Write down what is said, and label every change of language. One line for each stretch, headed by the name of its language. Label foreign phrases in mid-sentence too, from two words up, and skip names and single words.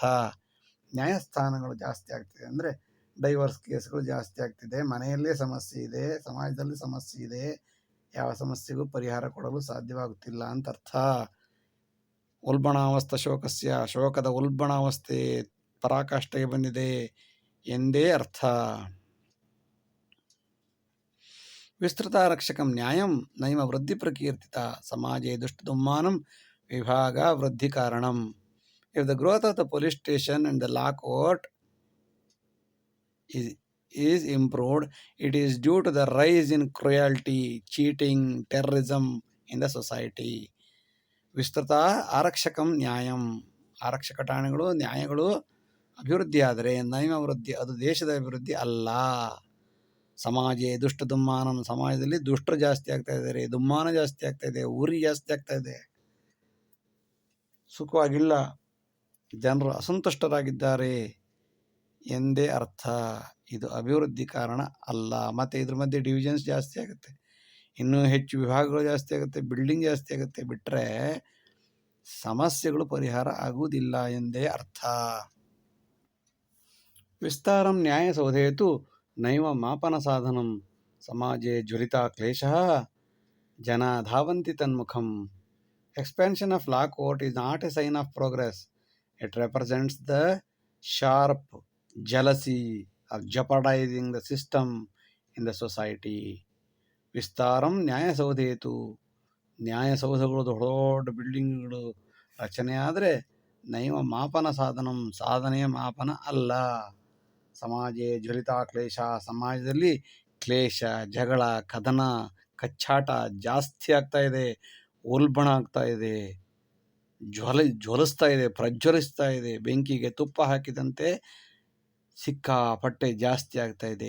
Kannada: ನ್ಯಾಯಸ್ಥಾನಗಳು ಜಾಸ್ತಿ ಆಗ್ತಿದೆ ಅಂದರೆ ಡೈವರ್ಸ್ ಕೇಸ್ಗಳು ಜಾಸ್ತಿ ಆಗ್ತಿದೆ, ಮನೆಯಲ್ಲೇ ಸಮಸ್ಯೆ ಇದೆ, ಸಮಾಜದಲ್ಲಿ ಸಮಸ್ಯೆ ಇದೆ, ಯಾವ ಸಮಸ್ಯೆಗೂ ಪರಿಹಾರ ಕೊಡಲು ಸಾಧ್ಯವಾಗುತ್ತಿಲ್ಲ ಅಂತ ಅರ್ಥ.
Sanskrit: ಉಲ್ಬಣಾವಸ್ಥ ಶೋಕಸ್ಯ,
Kannada: ಶೋಕದ ಉಲ್ಬಣಾವಸ್ಥೆ ಪರಾಕಾಷ್ಠೆಗೆ ಬಂದಿದೆ ಎಂದೇ ಅರ್ಥ.
Sanskrit: ವಿಸ್ತೃತಾರಕ್ಷಕಂ ನ್ಯಾಯಂ ನೈಮ ವೃದ್ಧಿ ಪ್ರಕೀರ್ತಿತ ಸಮಾಜೆ ದುಷ್ಟದುಮ್ಮಾನಂ ವಿಭಾಗ ವೃದ್ಧಿ ಕಾರಣಂ.
English: If the growth of the police station and the law court is improved, it is due to the rise in cruelty, cheating, terrorism in the society.
Sanskrit: ವಿಸ್ತೃತ ಆರಕ್ಷಕಂ ನ್ಯಾಯಂ,
Kannada: ಆರಕ್ಷಕ ಠಾಣೆಗಳು ನ್ಯಾಯಗಳು ಅಭಿವೃದ್ಧಿ ಆದರೆ
Sanskrit: ನೈಮ ವೃದ್ಧಿ,
Kannada: ಅದು ದೇಶದ ಅಭಿವೃದ್ಧಿ ಅಲ್ಲ.
Sanskrit: ಸಮಾಜೆ ದುಷ್ಟ ದುಮ್ಮಾನಂ,
Kannada: ಸಮಾಜದಲ್ಲಿ ದುಷ್ಟರು ಜಾಸ್ತಿ ಆಗ್ತಾ ಇದ್ದಾರೆ, ದುಮ್ಮಾನ ಜಾಸ್ತಿ ಆಗ್ತಾ ಇದೆ, ಉರಿ ಜಾಸ್ತಿ ಆಗ್ತಾ ಇದೆ, ಸುಖವಾಗಿಲ್ಲ, ಜನರು ಅಸಂತುಷ್ಟರಾಗಿದ್ದಾರೆ ಎಂದೇ ಅರ್ಥ. ಇದು ಅಭಿವೃದ್ಧಿ ಕಾರಣ ಅಲ್ಲ. ಮತ್ತು ಇದ್ರ ಮಧ್ಯೆ ಡಿವಿಷನ್ಸ್ ಜಾಸ್ತಿ ಆಗುತ್ತೆ, ಇನ್ನೂ ಹೆಚ್ಚು ವಿಭಾಗಗಳು ಜಾಸ್ತಿ ಆಗುತ್ತೆ, ಬಿಲ್ಡಿಂಗ್ ಜಾಸ್ತಿ ಆಗುತ್ತೆ, ಬಿಟ್ಟರೆ ಸಮಸ್ಯೆಗಳು ಪರಿಹಾರ ಆಗುವುದಿಲ್ಲ ಎಂದೇ ಅರ್ಥ.
Sanskrit: ವಿಸ್ತಾರಂ ನ್ಯಾಯಸೌಧೇತು ನೈವ ಮಾಪನ ಸಾಧನಂ ಸಮಾಜೆ ಜ್ವಲಿತಾ ಕ್ಲೇಶಃ ಜನ ಧಾವಂತಿ ತನ್ಮುಖಂ.
English: Expansion of law court is not a sign of progress. It represents the sharp jealousy of jeopardizing the system in the society.
Sanskrit: ವಿಸ್ತಾರಂ ನ್ಯಾಯಸೌಧೇತು,
Kannada: ನ್ಯಾಯಸೌಧಗಳು ದೊಡ್ಡ ದೊಡ್ಡ ಬಿಲ್ಡಿಂಗ್ಗಳು ರಚನೆ ಆದರೆ
Sanskrit: ನೈವ ಮಾಪನ ಸಾಧನಂ,
Kannada: ಸಾಧನೆಯ ಮಾಪನ ಅಲ್ಲ.
Sanskrit: ಸಮಾಜೆ ಜ್ವಲಿತ ಕ್ಲೇಶ,
Kannada: ಸಮಾಜದಲ್ಲಿ ಕ್ಲೇಶ, ಜಗಳ, ಕದನ, ಕಚ್ಚಾಟ ಜಾಸ್ತಿ ಆಗ್ತಾ ಇದೆ, ಉಲ್ಬಣ ಆಗ್ತಾ ಇದೆ, ಜ್ವಲಿಸ್ತಾ ಇದೆ, ಪ್ರಜ್ವಲಿಸ್ತಾ ಇದೆ, ಬೆಂಕಿಗೆ ತುಪ್ಪ ಹಾಕಿದಂತೆ ಸಿಕ್ಕಾಪಟ್ಟೆ ಜಾಸ್ತಿ ಆಗ್ತಾ ಇದೆ.